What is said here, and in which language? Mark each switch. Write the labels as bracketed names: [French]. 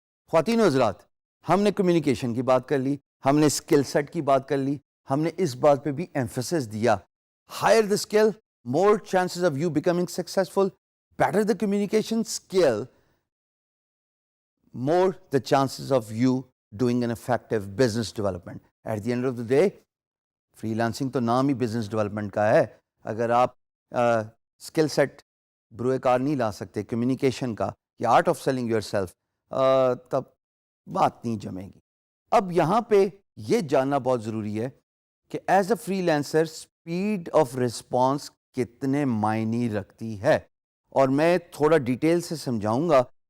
[Urdu] خواتین و حضرات، ہم نے کمیونیکیشن کی بات کر لی، ہم نے اسکل سیٹ کی بات کر لی، ہم نے اس بات پہ بھی ایمفیسس دیا [English] Higher the skill more chances of you becoming successful, better the communication skill more the chances of you doing an effective business development. At the end of the day, freelancing [Urdu] تو نام ہی [English] business development کا ہے. [Urdu] اگر آپ skill set بروئے کار نہیں لا سکتے communication کا یا [English] art of selling yourself, [Urdu] تب بات نہیں جمے گی. اب یہاں پہ یہ جاننا بہت ضروری ہے کہ [English] as a freelancer speed of response [Urdu] کتنے معنی رکھتی ہے، اور میں تھوڑا ڈیٹیل سے سمجھاؤں گا.